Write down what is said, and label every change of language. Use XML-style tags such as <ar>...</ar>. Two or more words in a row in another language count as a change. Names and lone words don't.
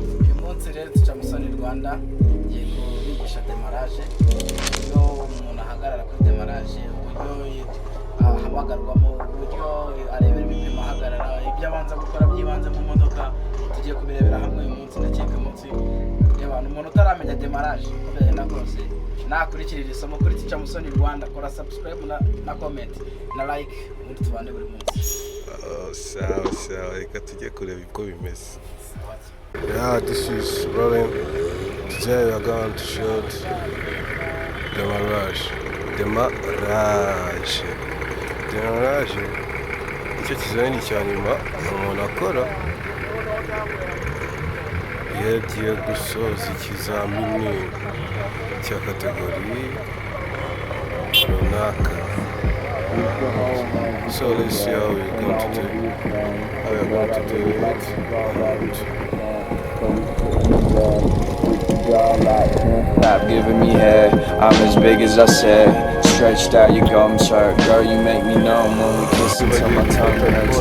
<rw>uyu munsi rero tica Musoni Rwanda ngiye kubigisha Demarage iyo umuntu ahagarara kuri Demarage uburyo ahamagarwamo uburyo arebera ibipimo ahagarara ibyo abanza gukora byibanze mu modoka tugiye kubirebera hamwe uyu munsi ndakeka umunsi y'abantu umuntu utaramenya Demarage uko byagenda kose nakurikirira isomo kuri tica Musoni Rwanda kora subscribe na comment na like ubundi tubane buri munsi sawa reka tujye kureba uko bimeze</rw> <en>this is rolling. Today we are going to shoot</en> <rw>Demarage icyo kizamini cya nyuma umuntu akora iyo agiye gusoza ikizamini cya kategori runaka.</rw> <en>So let's see how we're going to do it. Stop giving me head, I'm as big as I said. Stretched out, your gums hurt. Girl, you make me numb when we kiss until my tongue hurts.</en>